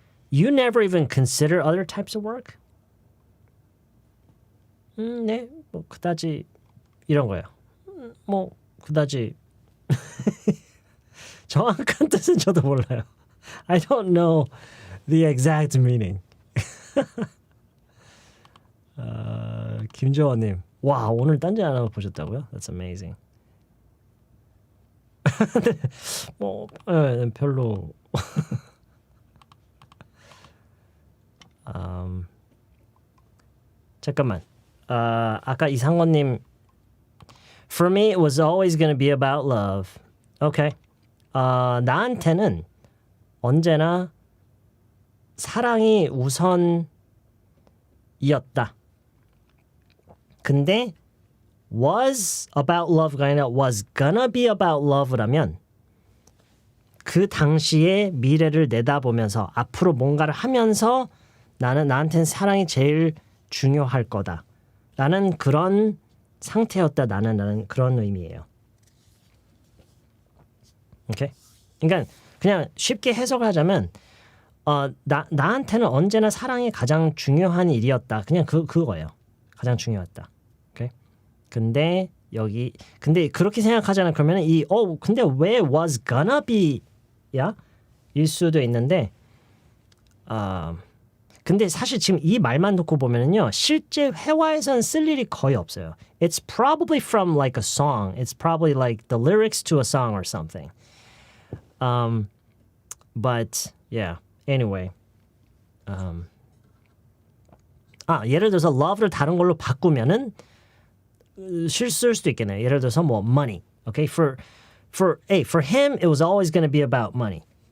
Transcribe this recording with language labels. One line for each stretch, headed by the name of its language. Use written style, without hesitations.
English: You never even consider other types of work?
Korean: 네, 뭐 그다지 이런 거예요. 뭐 그다지 정확한 뜻은 저도 몰라요.
English: I don't know the exact meaning.
Korean: 김조원님, 와 오늘 딴지 하나 보셨다고요?
English: That's amazing.
Korean: 뭐 별로. 잠깐만. 아까
English: 이상원님, For me, it was always going to be about love. Okay.
Korean: 나한테는 언제나 사랑이 우선이었다. 근데
English: was about love
Korean: 가 아니라
English: was gonna be about love
Korean: 라면 그 당시의 미래를 내다보면서 앞으로 뭔가를 하면서 나한테는 사랑이 제일 중요할 거다. 라는 그런 상태였다. 나는 그런 의미예요. 오케이? 그러니까 그냥 쉽게 해석을 하자면 나한테는 언제나 사랑이 가장 중요한 일이었다. 그냥 그거예요. 가장 중요했다. 오케이? 근데 그렇게 생각하잖아. 그러면 근데 왜
English: was gonna be
Korean: 야? 일 수도 있는데 근데 사실 지금 이 말만 듣고 보면은요. 실제 회화에서는 쓸 일이 거의 없어요.
English: It's probably from like a song. It's probably like the lyrics to a song or something. But yeah. Anyway.
Korean: 예를 들어서 love를 다른 걸로 바꾸면은 실수일 수도 있겠네요. 예를 들어서 뭐 money.
English: Okay? For him it was always going to be about money.